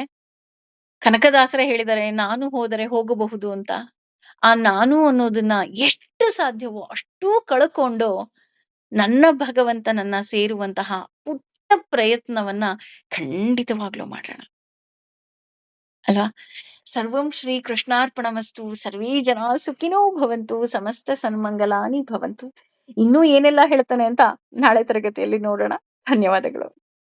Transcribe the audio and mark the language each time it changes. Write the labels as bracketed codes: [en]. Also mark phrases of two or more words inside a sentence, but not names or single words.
[kn] ಕನಕದಾಸರೇ ಹೇಳಿದ್ದಾರೆ, ನಾನು ಹೋದರೆ ಹೋಗಬಹುದು ಅಂತ. ಆ ನಾನು ಅನ್ನೋದನ್ನ ಎಷ್ಟು ಸಾಧ್ಯವೋ ಅಷ್ಟೂ ಕಳ್ಕೊಂಡು ನನ್ನ ಭಗವಂತನನ್ನ ಸೇರುವಂತಹ ಪುಟ್ಟ ಪ್ರಯತ್ನವನ್ನ ಖಂಡಿತವಾಗ್ಲೂ ಮಾಡೋಣ, ಅಲ್ವಾ? [sa] ಸರ್ವಂ ಶ್ರೀ ಕೃಷ್ಣಾರ್ಪಣಮಸ್ತು. ಸರ್ವೇ ಜನ ಸುಖಿನೋ ಭವಂತು. ಸಮಸ್ತ ಸನ್ಮಂಗಲಾನಿ ಭವಂತು. [kn] ಇನ್ನೂ ಏನೆಲ್ಲ ಹೇಳ್ತಾನೆ ಅಂತ ನಾಳೆ ತರಗತಿಯಲ್ಲಿ ನೋಡೋಣ. ಧನ್ಯವಾದಗಳು.